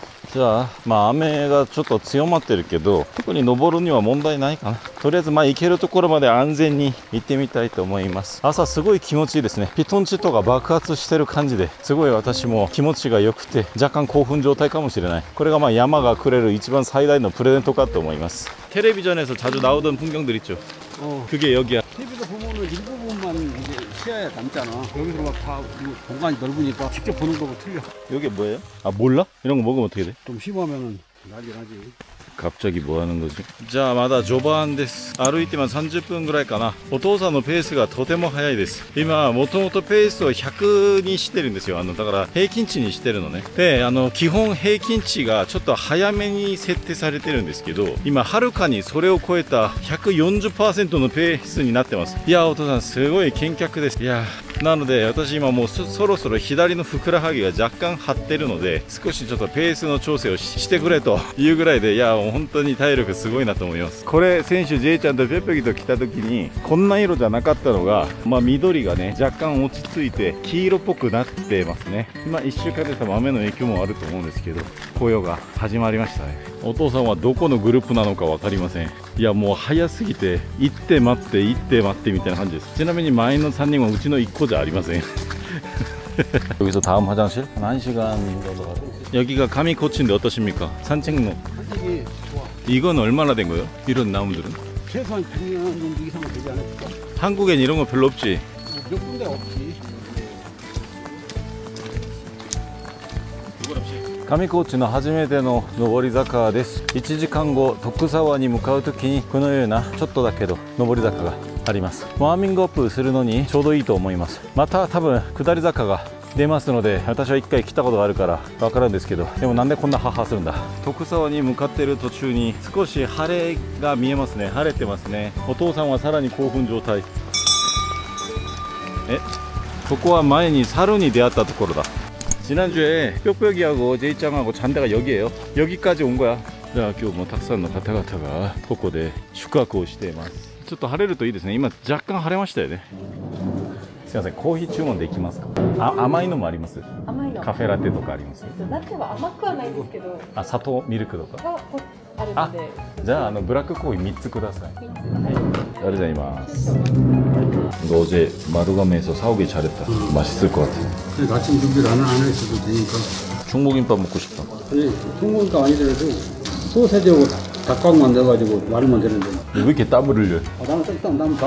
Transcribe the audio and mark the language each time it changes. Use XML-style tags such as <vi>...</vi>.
<ja>じゃあ、まあ雨がちょっと強まってるけど、特に登るには問題ないかな。とりあえずまあ行けるところまで安全に行ってみたいと思います。朝すごい気持ちいいですね。ピトンチとか爆発してる感じで、すごい私も気持ちが良くて、若干興奮状態かもしれない。これがまあ山がくれる一番最大のプレゼントかと思います。</ja> <ko>텔레비전에서 자주 나오던 풍경들 있죠. 그게 여기야. TV도 보면은 일부분만 이제 시야에 남잖아. 여기서 막 다 공간이 넓으니까 직접 보는 거하고 틀려. 이게 뭐예요? 아 몰라? 이런 거 먹으면 어떻게 돼? 좀 심하면은 난리 나지. 갑자기 뭐 하는 거지? 자,</ko> <ja>まだ序盤です。歩いてます30分ぐらいかな。お父さんのペースがとても速いです。今、もともとペースを100にしてるんですよ。だから平均値にしてるのね。で、基本平均値がちょっと早めに設定されてるんですけど、今、はるかにそれを超えた 140% のペースになってます。いや、お父さん、すごい健脚です。いや、なので、私今もうそろそろ左のふくらはぎが若干張ってるので、少しちょっとペースの調整をしてくれというぐらいで、いや、本当に体力すごいなと思います。これ先週 J ちゃんとペッペキと来た時にこんな色じゃなかったのが、まあ、緑がね若干落ち着いて黄色っぽくなってますね。まあ1週間で多分雨の影響もあると思うんですけど、紅葉が始まりましたね。お父さんはどこのグループなのか分かりません。いやもう早すぎて行って待って行って待ってみたいな感じです。ちなみに前の3人はうちの1個じゃありません。</ja> <ko>여기서 다음 화장실? 한 1시간 정도. 여기가 가미코치인데 어떠십니까? 산책로. 솔직히 좋아. 이건 얼마나 된 거예요? 이런 나무들은? 최소한 100년 정도 이상은 되지 않을까? 한국엔 이런 거 별로 없지? 몇 군데 없지.</ko> <ja>上高地の初めての上り坂です。1時間後徳沢に向かうときにこのようなちょっとだけど上り坂があります。ワーミングアップするのにちょうどいいと思います。また多分下り坂が出ますので、私は1回来たことがあるから分かるんですけど、でもなんでこんなハハするんだ。徳沢に向かっている途中に少し晴れが見えますね。晴れてますね。お父さんはさらに興奮状態。ここは前に猿に出会ったところだ。</ja> <ko>지난주에 뾱뾱이하고 제이짱하고 잔다가 여기에요. 여기까지 온 거야.</ko> <ja>자, 今日もたくさんの方々がここで宿泊をしています。ちょっと晴れるといいですね。今若干晴れましたよね。すいません、コーヒー注文できますか？甘いのもあります。甘いの。カフェラテとかあります。ラテは甘くはないんですけど。砂糖ミルクとか。あるので。じゃあブラックコーヒー3つください。</ja> <ko>감사합니다. 너 어제 마루가메에서 사오길 잘했다. 맛있을 것 같아. 아침 준비를 안 했어도 되니까. 중국김밥 먹고 싶다. 아니, 중국김밥 아니더라도 소세지하고 닭강만 넣어가지고 말으면 되는데. 왜 이렇게 땀을 흘려? 나는</ko>